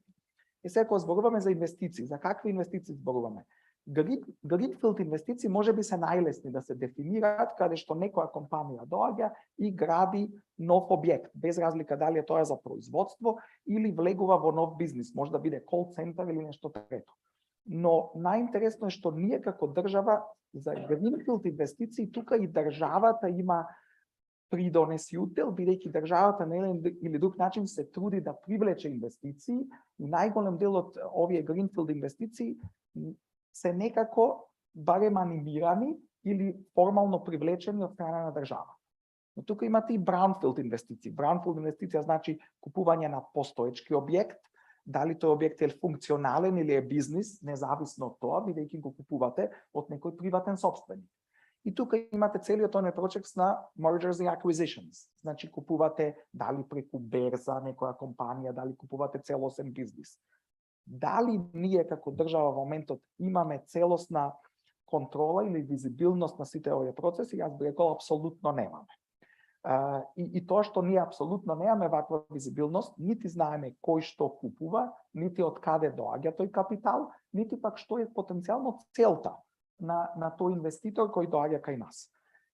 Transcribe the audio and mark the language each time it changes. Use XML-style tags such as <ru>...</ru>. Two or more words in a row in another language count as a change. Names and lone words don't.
<mk>И сега зборуваме за инвестиции. За какви инвестиции зборуваме? Greenfield инвестиции може би се најлесни да се дефинираат каде што некоја компанија доаѓа и гради нов објект, без разлика дали тоа е за производство или влегува во нов бизнис, може да биде</mk> <en>call center</en> <mk>или нешто трето. Но најинтересно е што ние како држава за Greenfield инвестиции тука и државата има придонесител, бидејќи државата на еден или друг начин се труди да привлече инвестиции и најголем дел од овие Greenfield инвестиции се некако барем анимирани или формално привлечени од страна на држава. Но тука имате и Brownfield инвестиции. Brownfield инвестиција значи купување на постоечки објект, дали тој објект е функционален или е бизнис, независно од тоа, бидејќи го купувате од некој приватен собственик. И тука имате целиот оној процес на</mk> <en>mergers and acquisitions.</en> <mk>Значи купувате дали преку берза некоја компанија, дали купувате целосен бизнис. Дали ние како држава во моментот имаме целосна контрола или визибилност на сите овие процеси, јас би рекол апсолутно немаме. И тоа што ние апсолутно немаме ваква визибилност, нити знаеме кој што купува, нити од каде доаѓа тој капитал, нити пак што е потенцијално целта на тој инвеститор кој доаѓа кај нас.</mk>